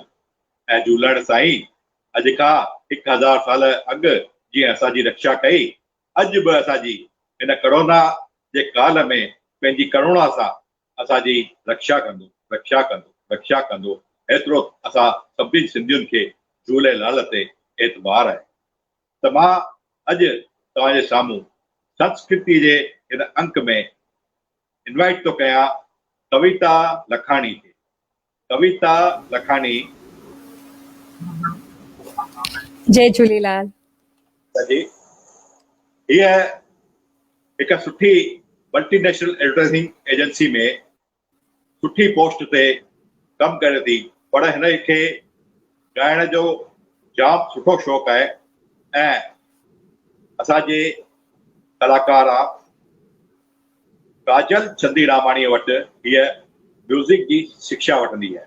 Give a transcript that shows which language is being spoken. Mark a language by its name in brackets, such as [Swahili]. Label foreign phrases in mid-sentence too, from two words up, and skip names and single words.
[Sindhi] ऐं झूलण साईं अॼु खां 1000 साल अॻु जीअं असांजी रक्षा कई, अॼु बि असांजी हिन करोना जे काल में पंहिंजी करुणा सां असांजी रक्षा कंदो, रक्षा कंदो, रक्षा कंदो। एतिरो असां सभिनी सिंधियुनि खे झूलेलाल ते एतबार आहे। त मां अॼु तव्हांजे साम्हूं संस्कृति जे हिन अंक में इनवाइट थो कयां कविता लखाणी खे। कविता लखाणी। जय झूलेलाल जी, हीअ हिकु सुठी [English] multinational advertising agency [Sindhi] में सुठी पोस्ट ते कमु करे थी, पर हिन खे ॻाइण जो जाम सुठो शौक़ु आहे ऐं असांजे कलाकार आहे काजल चंदीरामाणीअ वटि हीअ म्यूज़िक जी शिक्षा वठंदी आहे।